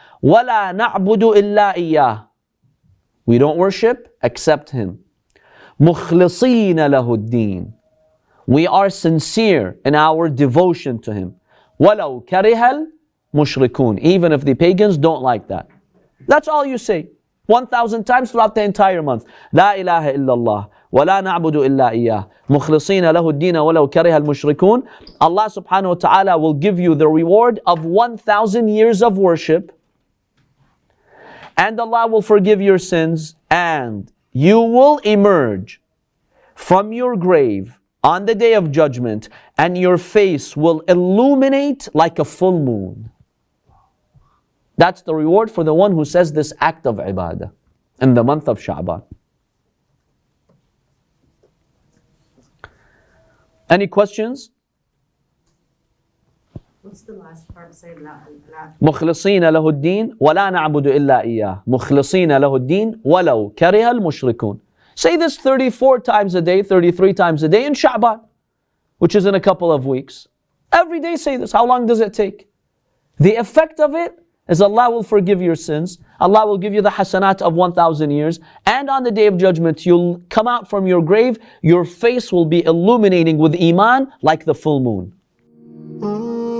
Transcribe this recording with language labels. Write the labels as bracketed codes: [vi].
[ar] Wala na'budu illa iyyah. [en] We don't worship except Him. [ar] Mukhlisina lahu ad-din. [en] We are sincere in our devotion to Him. [ar] وَلَوْ كَرِهَ الْمُشْرِكُونَ. [en] Even if the pagans don't like that. That's all you say. 1,000 times throughout the entire month. [ar] لا إله إلا الله ولا نعبد إلا إياه مخلصين له الدين ولو كره المشركون. [en] Allah subhanahu wa ta'ala will give you the reward of 1,000 years of worship, and Allah will forgive your sins, and you will emerge from your grave on the day of judgment, and your face will illuminate like a full moon. That's the reward for the one who says this act of ibadah in the month of Sha'baan. Any questions? What's the last part? Say [ar] مخلصين له الدين ولا نعبد إلا إياه مخلصين له الدين ولو كره المشركون. [en] Say this 34 times a day, 33 times a day in Sha'baan, which is in a couple of weeks. Every day say this. How long does it take? The effect of it is Allah will forgive your sins. Allah will give you the hasanat of 1,000 years. And on the day of judgment, you'll come out from your grave. Your face will be illuminating with iman like the full moon.